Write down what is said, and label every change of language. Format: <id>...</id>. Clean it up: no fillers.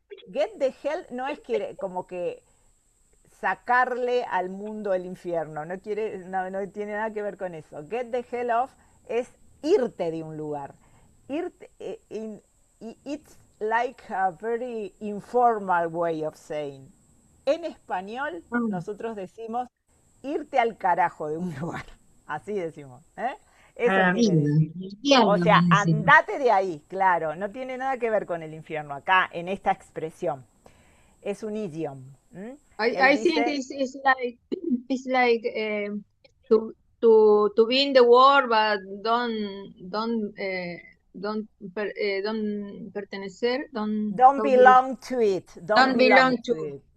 <en>Get the hell</en> <es>no es que como que sacarle al mundo el infierno, no tiene nada que ver con eso.</es> <en>Get the hell off</en> <es>es irte de un lugar.</es> <en>Irte, it's like a very informal way of saying.</en> <es>En español nosotros decimos irte al carajo de un lugar. Así decimos. Eso quiere decir. O sea, andate de ahí, claro. No tiene nada que ver con el infierno acá, en esta expresión. Es un idiom.</es> <en>I think it's like to be in the world, but don't pertenecer, don't belong to it. Don't belong to it.</en>